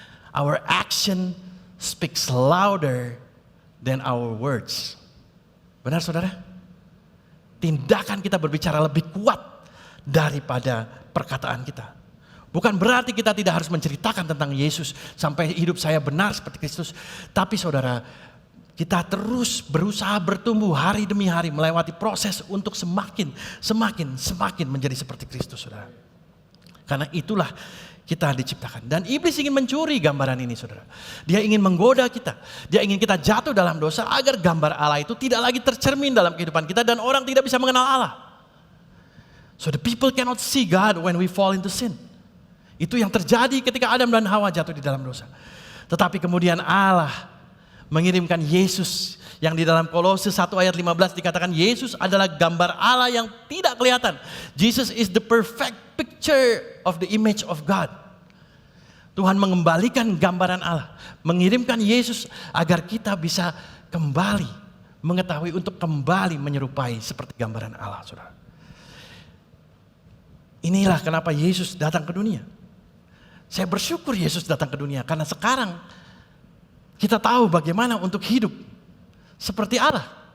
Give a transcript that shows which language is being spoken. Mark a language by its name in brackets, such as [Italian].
[English] Our action speaks louder than our words. [Indonesian] Benar, saudara? Tindakan kita berbicara lebih kuat daripada perkataan kita. Bukan berarti kita tidak harus menceritakan tentang Yesus sampai hidup saya benar seperti Kristus. Tapi saudara, kita terus berusaha bertumbuh hari demi hari melewati proses untuk semakin menjadi seperti Kristus, saudara. Karena itulah kita diciptakan. Dan iblis ingin mencuri gambaran ini, saudara. Dia ingin menggoda kita. Dia ingin kita jatuh dalam dosa agar gambar Allah itu tidak lagi tercermin dalam kehidupan kita dan orang tidak bisa mengenal Allah. [English] So the people cannot see God when we fall into sin. [Indonesian] Itu yang terjadi ketika Adam dan Hawa jatuh di dalam dosa. Tetapi kemudian Allah mengirimkan Yesus yang di dalam Kolose 1 ayat 15 dikatakan Yesus adalah gambar Allah yang tidak kelihatan. [English] Jesus is the perfect picture of the image of God. [Indonesian] Tuhan mengembalikan gambaran Allah, mengirimkan Yesus agar kita bisa kembali mengetahui untuk kembali menyerupai seperti gambaran Allah, saudara. Inilah kenapa Yesus datang ke dunia. Saya bersyukur Yesus datang ke dunia karena sekarang kita tahu bagaimana untuk hidup seperti Allah.